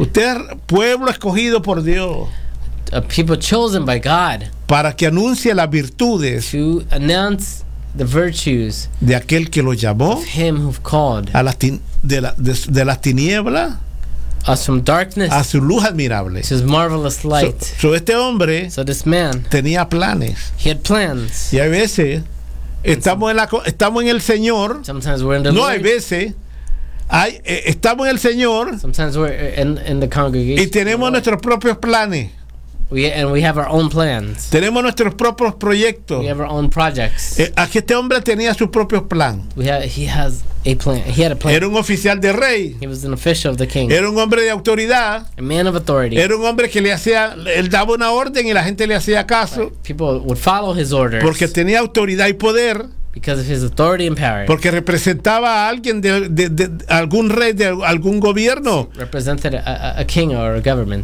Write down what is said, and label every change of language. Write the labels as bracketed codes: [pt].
[es] Usted es pueblo escogido por Dios. [en] A people chosen by God. [es] Para que anuncie las virtudes. [en] To announce the virtues. [es] De aquel que lo llamó. [en] Of him who called. [es] A las de la tiniebla. [en] Us from darkness. [es] A su luz admirable. [en] His marvelous light. [es] So este hombre. [en] So this man. [es] Tenía planes. [en] He had plans. [es] Y a veces. Estamos en el Señor. [en] Sometimes we're in the no Lord. [es] Hay veces. Hay, estamos en el Señor. [en] Sometimes we're in the congregation. [es] Y tenemos nuestros propios planes. [en] We have our own plans. [es] Tenemos nuestros propios proyectos. [en] We have our own projects. [es] Aquí este hombre tenía su propio plan. [en] He had a plan. [es] Era un oficial de rey. [en] He was an official of the king. [es] Era un hombre de autoridad. [en] A man of authority. [es] Era un hombre que le hacía, él daba una orden y la gente le hacía caso. [en] Right. People would follow his orders. [es] Porque tenía autoridad y poder. [en] Because of his authority and power. [es] Porque representaba a alguien de algún rey de algún gobierno. [en] Represented a king or a government.